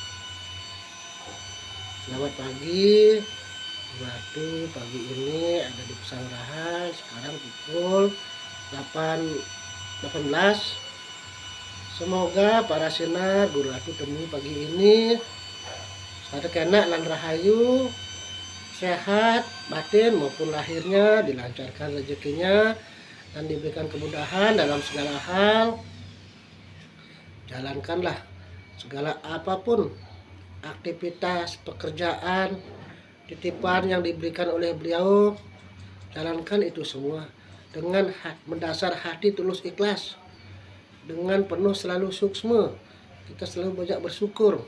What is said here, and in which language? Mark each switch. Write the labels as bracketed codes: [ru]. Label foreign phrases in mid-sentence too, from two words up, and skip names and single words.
[id] Selamat pagi. Waktu pagi ini ada di Pesanggerahan sekarang pukul 8.18. Semoga para sinar guru aku temui pagi ini [jv] sada kena lan rahayu, [id] sehat batin maupun lahirnya, dilancarkan rezekinya dan diberikan kemudahan dalam segala hal. Jalankanlah segala apapun aktivitas pekerjaan titipan yang diberikan oleh beliau, jalankan itu semua dengan mendasar hati tulus ikhlas, dengan penuh selalu suksma, kita selalu banyak bersyukur.